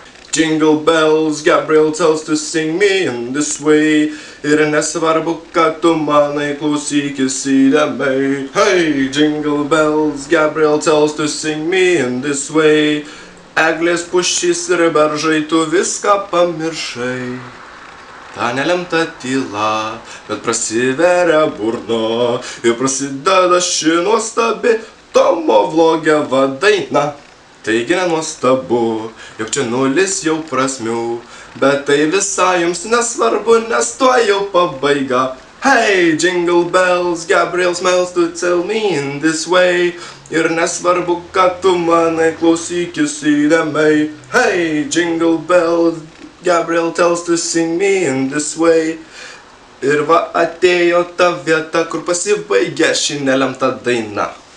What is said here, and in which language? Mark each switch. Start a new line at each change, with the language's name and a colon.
English: Jingle bells, Gabriel tells to sing me in this way.
Lithuanian: Ir nesvarbu, kad tu manai, klausykis įdėmiai.
English: Hey, jingle bells, Gabriel tells to sing me in this way.
Lithuanian: Eglės pušys ir beržai, tu viską pamiršai. Ta nelemta tyla, bet prasiveria burna. Ir prasideda ši nuostabi Tomo vlogiava daina. Taigi nenuostabu, jog čia nulis jau prasmių, bet tai visai jums nesvarbu, nes tuo jau pabaiga.
English: Hey, jingle bells, Gabriel smells to tell me in this way.
Lithuanian: Ir nesvarbu, kad tu manai, klausykis įdėmiai.
English: Hey, jingle bells, Gabriel tells to sing me in this way.
Lithuanian: Ir va atėjo ta vieta, kur pasibaigia ši nelemta daina.